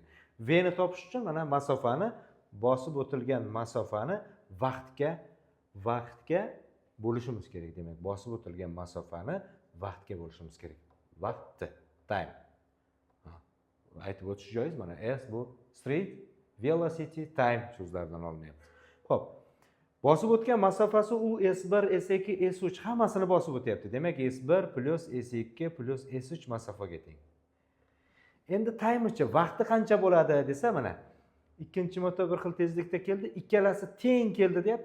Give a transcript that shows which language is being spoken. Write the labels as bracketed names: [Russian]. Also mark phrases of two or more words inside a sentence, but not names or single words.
[Uzbek] V ni topish uchun mana masofani, bosib o'tilgan masofani vaqtga bo'lishimiz kerak. Demak, bosib o'tilgan masofani vaqtga bo'lishimiz kerak. Vaqt, time. Aytib o'tish joiz, mana S bu [English] street, velocity, time [Uzbek] so'zlaridan olinyapti. Xo'p. Bosib o'tgan masofasi u S1, S2, S3 hammasini bosib o'tyapti. Demak, S1 plus S2 plus S3 masofaga teng. Endi timerchi vaqti qancha bo'ladi desa, mana ikkinchi moto bir xil tezlikda keldi, ikkalasi teng keldi deyapti.